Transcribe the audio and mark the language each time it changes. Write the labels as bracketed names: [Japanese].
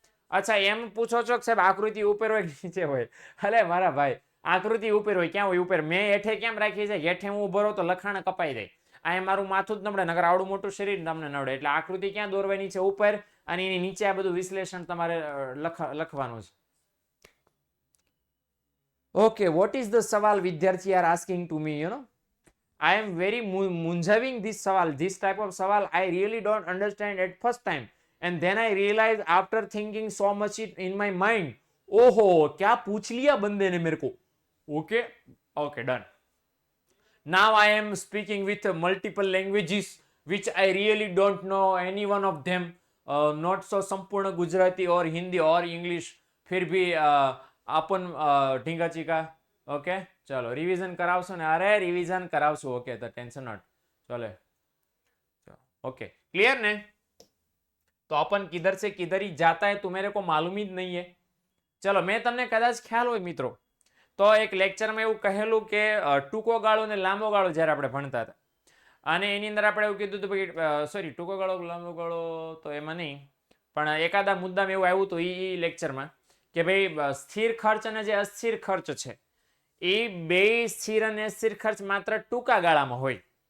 [Gujarati] અચ્છા, એમ પૂછો છો કે સાહેબ આકૃતિ ઉપર હોય નીચે હોય? અલે મારા ભાઈ, આકૃતિ ઉપર હોય. ક્યાં હોય ઉપર? મેં હેઠે કેમ રાખી છે? હેઠે હું ઉભો રહું તો લખાણ કપાઈ જાય. અહીંયા મારું માથું જ નબળે, નગર આવડું મોટું શરીર તમને નડે. એટલે આકૃતિ ક્યાં દોરવાની છે? ઉપર. અને એની નીચે આ બધું વિશ્લેષણ તમારે લખવાનું છે. [English] Okay, what is the [Gujarati] સવાલ વિદ્યાર્થી [English] are asking to me, you know? I am very મૂંઝાવિંગ this સવાલ. This type of સવાલ I really don't understand at first time. And then I realized after thinking so much it in my mind, [Hindi] ओहो क्या पूछ लिया बंदे ने मेरे को. [English] Okay, okay, done. Now I am speaking with multiple languages which I really don't know any one of them. Not so [Hindi] संपूर्ण गुजराती और हिंदी और इंग्लिश. फिर भी अपन ढींगा चीका. [Gujarati] ओके चलो रिवीजन करावशो ने? अरे रिवीजन करावशो. ओके तो टेंशन नॉट. [Hindi] चलो ओके क्लियर ने? तो अपन किधर से किधर ही जाता है तो मेरे को मालूम ही नहीं है. चलो मैं [Gujarati] तमने कदाच ख्याल हो मित्रों तो एक लेक्चर में એવું કહેલું કે ટૂંકો ગાળો ને લાંબો ગાળો જ્યારે આપણે ભણતા હતા અને એની અંદર આપણે એવું કીધું હતું કે સોરી ટૂંકો ગાળો લાંબો ગાળો તો એમાં નહીં, પણ એકાદા મુદ્દામાં એવું આવ્યું હતું એ લેક્ચરમાં કે ભાઈ સ્થિર ખર્ચ અને જે અસ્થિર ખર્ચ છે એ બે સ્થિર અને અસ્થિર ખર્ચ માત્ર ટૂંકા ગાળામાં હોય.